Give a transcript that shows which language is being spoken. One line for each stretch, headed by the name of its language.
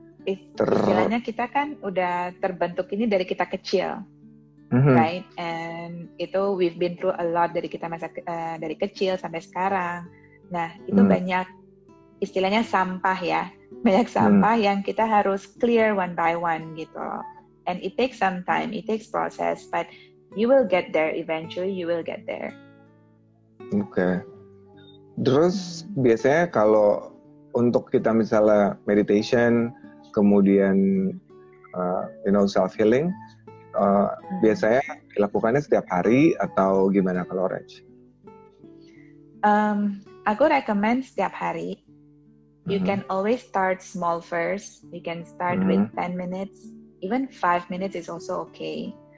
Indonesian: Istilahnya kita kan udah terbentuk ini dari kita kecil, right? And itu
English: we've been through a lot
Indonesian: dari kita dari kecil sampai sekarang. Nah, itu banyak istilahnya sampah ya, banyak sampah yang kita harus
English: clear one by one
Indonesian: gitu.
English: And it takes some time, it takes process, but you will get there eventually. You will get there. Oke.
Indonesian: Terus biasanya kalau untuk kita misalnya meditation, kemudian self healing, biasanya dilakukannya setiap hari atau gimana kalau Rach? Aku recommend setiap hari.
English: You can always start small first. You can start with 10 minutes, even 5 minutes is also okay.